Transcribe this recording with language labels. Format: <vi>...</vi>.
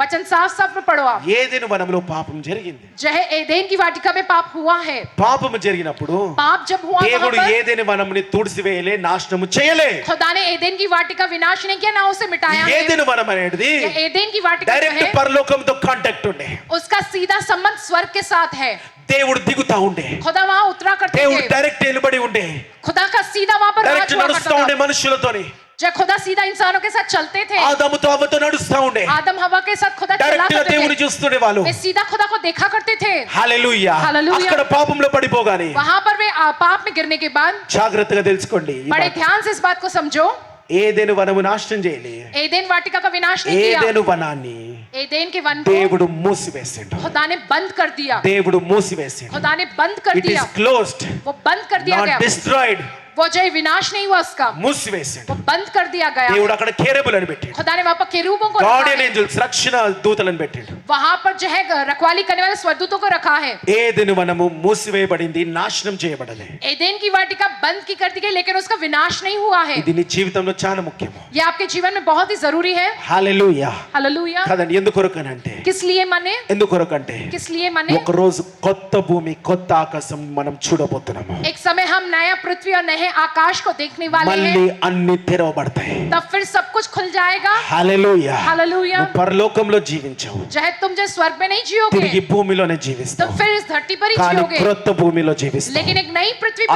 <hi>वचन साफ साफ में पढ़ो आप.</hi> <te>ఏదేను వనంలో పాపం జరిగింది.</te> <hi>जो है एदेन की वाटिका में पाप हुआ है.</hi> <te>పాపము జరిగినప్పుడు</te> <hi>पाप जब हुआ वहां</hi> <te>దేవుడు</te> <hi>पर</hi> <te>ఏదేని వనముని తుడిసివేయలే, నాశనము చేయలే.</te> <hi>खुदा ने एदेन की वाटिका विनाश नहीं किया, ना उसे मिटाया है.</hi> <te>ఏదేను వనం అనేది</te> <hi>ये एदेन की वाटिका जो</hi> <te>డైరెక్ట్</te> <hi>है</hi> <te>పరలోకంతో కాంటాక్ట్ ఉండే.</te> <hi>उसका सीधा संबंध स्वर्ग के साथ है.</hi> <te>దేవుడు దిగుతా ఉండే,</te> <hi>खुदा वहां उतरा करते</hi> <te>దేవుడు</te> <hi>थे.</hi> <te>డైరెక్ట్ నిలబడి ఉండే,</te> <hi>खुदा का सीधा वहां पर राज</hi> <te>డైరెక్ట్</te> <hi>हुआ</hi> <te>నడుస్తా</te> <hi>करता</hi> <te>ఉండే</te> <hi>था.</hi> <te>మనుషులతోని.</te> <hi>जब खुदा सीधा इंसानों के साथ चलते थे,</hi> <te>ఆదాముతో అవ్వతో నడుస్తా ఉండే,</te> <hi>आदम हवा के साथ खुदा चला</hi> <te>డైరెక్ట్ గా</te> <hi>करते</hi> <te>దేవుని</te> <hi>थे.</hi> <te>చూస్తుండే వాళ్ళు.</te> <hi>वे सीधा खुदा को देखा करते थे.</hi> <te>హల్లెలూయా. హల్లెలూయా. అక్కడ పాపంలో పడిపోగానే</te> <hi>वहां पर वे पाप में गिरने के बाद</hi> <te>జాగ్రత్తగా తెలుసుకోండి. ఈ</te> <hi>बड़े</hi> <te>మాట.</te> <hi>ध्यान से इस बात को समझो.</hi> <te>ఏదేను వనము నాశనం చేయలే,</te> <hi>एदेन वाटिका का विनाश नहीं किया.</hi> <te>ఏదేను వనాన్ని</te> <hi>एदेन के वन को</hi> <te>దేవుడు మూసివేసిండు.</te> <hi>खुदा ने बंद कर दिया.</hi> <te>దేవుడు మూసివేసిండు.</te> <hi>खुदा ने बंद कर</hi> <en>it</en> <hi>दिया.</hi> <en>is closed,</en> <hi>वो बंद कर दिया</hi> <en>not</en> <hi>गया.</hi> <en>Destroyed.</en> <hi>वो जो विनाश नहीं हुआ उसका,</hi> <te>మూసివేసిండు.</te> <hi>वो बंद कर दिया गया.</hi> <te>దేవుడు అక్కడ కేరబులను పెట్టాడు,</te> <hi>खुदा ने वहां पर केरूबों को रखा</hi> <en>guardian</en> <hi>है.</hi> <te>ఏంజెల్స్ రక్షణ దూతలను పెట్టాడు.</te> <hi>वहां पर जो है रखवाली करने वाले स्वर्गदूतों को रखा है.</hi> <te>ఏదెను వనము మూసివేయబడింది, నాశనం చేయబడలే.</te> <hi>एदेन की वाटिका बंद की कर दी गई, लेकिन उसका विनाश नहीं हुआ है.</hi> <te>ఇది నీ జీవితంలో చాలా ముఖ్యము.</te> <hi>ये आपके जीवन में बहुत ही जरूरी है.</hi> <te>హల్లెలూయా.</te> <hi>हालेलुया.</hi> <te>కదండి, ఎందుకొరకనంటే</te> <hi>किस लिए माने?</hi> <te>ఎందుకొరకంటే</te> <hi>किस लिए माने?</hi> <te>ఒక రోజు కొత్త భూమి, కొత్త ఆకాశం మనం చూడబోతున్నాము.</te> <hi>एक समय हम नया पृथ्वी और नए आकाश को देखने वाले</hi> <te>మళ్ళీ</te> <hi>हैं.</hi> <te>అన్ని తెరవబడతాయి.</te> <hi>तब फिर सब कुछ खुल जाएगा.</hi> <te>హల్లెలూయా.</te> <hi>हालेलुया.</hi> <te>నువ్వు పరలోకంలో జీవించవు,</te> <hi>चाहे तुम जो स्वर्ग में नहीं जियोगे,</hi> <te>తిరిగి భూమిలోనే</te> <hi>तुम</hi> <te>జీవిస్తావు.</te> <hi>फिर इस धरती पर ही</hi> <te>కానీ</te> <hi>जियोगे,</hi> <te>క్రొత్త భూమిలో జీవిస్తావు.</te> <hi>लेकिन एक नई पृथ्वी पर</hi>